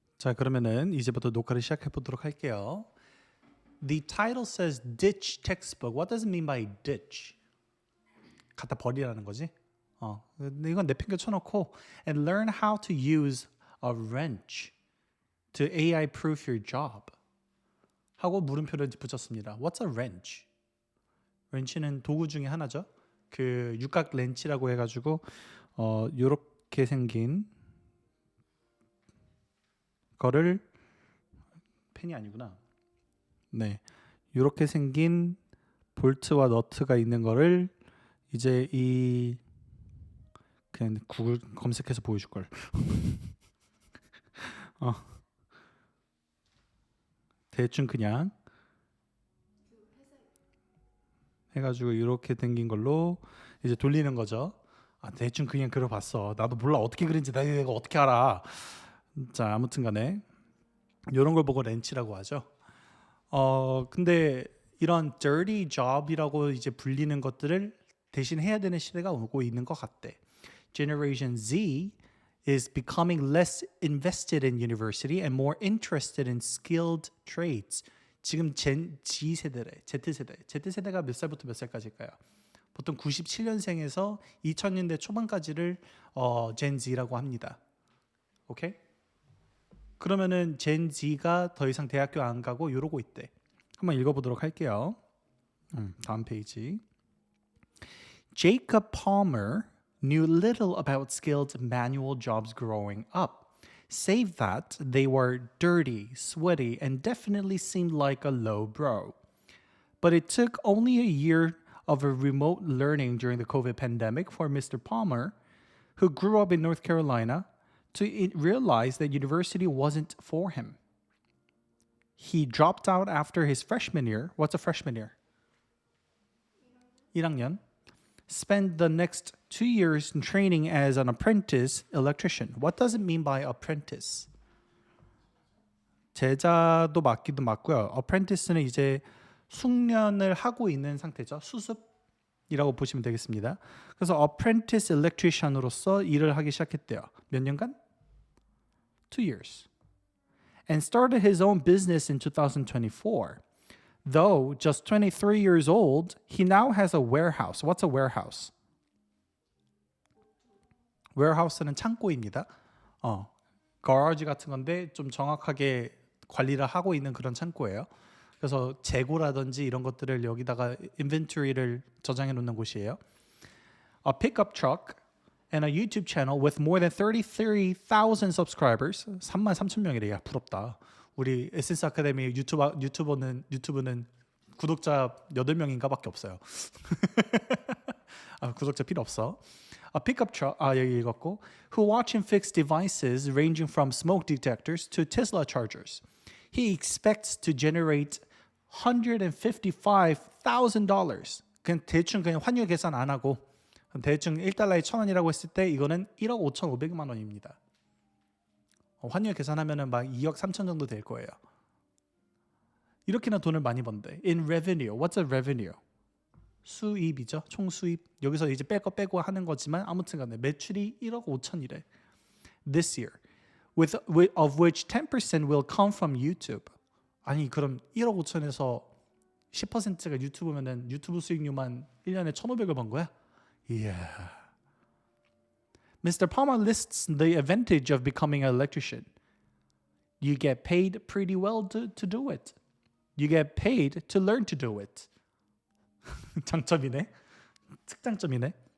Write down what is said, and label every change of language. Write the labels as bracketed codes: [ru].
[ko] 자, 그러면은 이제부터 녹화를 시작해 보도록 할게요. [en] The title says ditch textbook. What does it mean by ditch? [ko] 갖다 버리라는 거지. 근데 이건 내팽겨 쳐놓고 [en] and learn how to use a wrench to AI proof your job. [ko] 하고 물음표를 붙였습니다. [en] What's a wrench? [ko] 렌치는 도구 중에 하나죠. 그 육각 렌치라고 해가지고 요렇게 생긴 거를 펜이 아니구나. 네, 요렇게 생긴 볼트와 너트가 있는 거를 이제 이 그냥 구글 검색해서 보여줄 걸. 대충 그냥 해가지고 이렇게 생긴 걸로 이제 돌리는 거죠. 대충 그냥 그려봤어. 나도 몰라 어떻게 그린지 내가 어떻게 알아. 자, 아무튼간에 이런 걸 보고 렌치라고 하죠. 근데 이런 dirty job이라고 이제 불리는 것들을 대신 해야 되는 시대가 오고 있는 것 같대. [en] Generation Z is becoming less invested in university and more interested in skilled trades. [ko] 지금 Z 세대래, Z세대가 몇 살부터 몇 살까지일까요? 보통 97년생에서 2000년대 초반까지를 Gen Z라고 합니다. 오케이? 그러면은 Gen Z가 더 이상 대학교 안 가고 이러고 있대. 한번 읽어보도록 할게요. 다음 페이지. [en] Jacob Palmer knew little about skilled manual jobs growing up, save that they were dirty, sweaty, and definitely seemed like a low bro. But it took only a year of a remote learning during the COVID pandemic for Mr. Palmer, who grew up in North Carolina, to realize that university wasn't for him. He dropped out after his freshman year. What's a freshman year? 1학년. Spent the next 2 years in training as an apprentice electrician. What does it mean by apprentice? [ko] 제자도 맞기도 맞고요. apprentice는 이제 숙련을 하고 있는 상태죠. 수습이라고 보시면 되겠습니다. 그래서 apprentice electrician으로서 일을 하기 시작했대요. 몇 년간? [en] 2 years. And started his own business in 2024. Though just 23 years old, he now has a warehouse. What's a warehouse? [ko] warehouse는 창고입니다. garage 같은 건데 좀 정확하게 관리를 하고 있는 그런 창고예요. 그래서 재고라든지 이런 것들을 여기다가 inventory를 저장해 놓는 곳이에요. [en] A pickup truck and a YouTube channel with more than 33,000 subscribers. [ko] 33,000명이래요. 부럽다. 우리 에센스 아카데미 유튜브는 구독자 8명인가 밖에 없어요. 구독자 필요 없어. [en] A pickup truck, [ko] 여기 읽었고, [en] who watch and fix devices ranging from smoke detectors to Tesla chargers. He expects to generate $155,000. [ko] 대충 그냥 환율 계산 안 하고 대충 1달러에 1,000원이라고 했을 때 이거는 1억 5,500만 원입니다. 환율 계산하면은 막 2억 3천 정도 될 거예요. 이렇게나 돈을 많이 번대. [en] In revenue, what's a revenue? [ko] 수입이죠. 총 수입. 여기서 이제 빼고 하는 거지만 아무튼간에 매출이 1억 5천이래. [en] This year, of which 10% will come from YouTube. [ko] 아니 그럼 1억 5천에서 10%가 유튜브면은 유튜브 수익료만 1년에 1,500을 번 거야? [en] Yeah. Mr. Palmer lists the advantage of becoming an electrician. You get paid pretty well to do it. You get paid to learn to do it. [ko] 장점이네. 특장점이네.